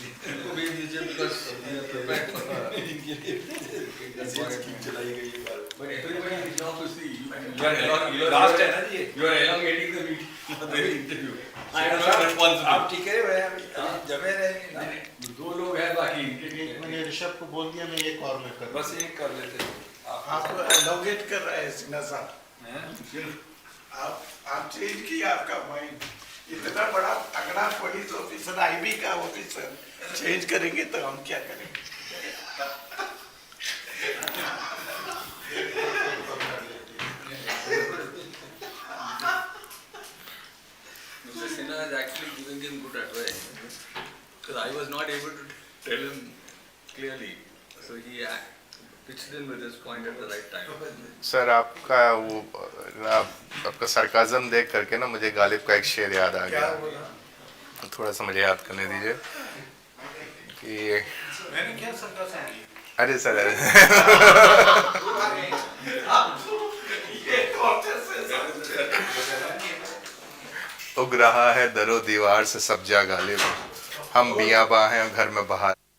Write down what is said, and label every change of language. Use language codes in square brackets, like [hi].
[en] It could be easier because we are prepared for her. But everybody is now to see. You are elongating the meeting, the interview. I am not responsible. [hi] आप ठीक है भाई, जमे रहेंगे। दो लोग हैं बाकी। मैंने ऋषभ को बोल दिया, मैं एक और में कर। बस एक कर लेते हैं। आप एलोगेट कर रहे हैं सिन्हा साहब। आप चेंज किया आपका माइंड। इतना बड़ा तगड़ा पुलिस ऑफिसर, आईबी का ऑफिसर चेंज करेंगे तो हम क्या करेंगे? [en] Mr. Sinha is actually giving him good advice, because I was not able to tell him clearly, so he pitched in with his point at the right time. [hi] Sir आपका वो आपका sarcasm देख करके ना मुझे गालिब का एक शेर याद आ गया। थोड़ा सा मुझे याद करने दीजिए कि मैंने क्या सरकाज़म की? अरे सर उग रहा है दरो दीवार से सब्जा गालिब, हम बियाबा हैं घर में बहार।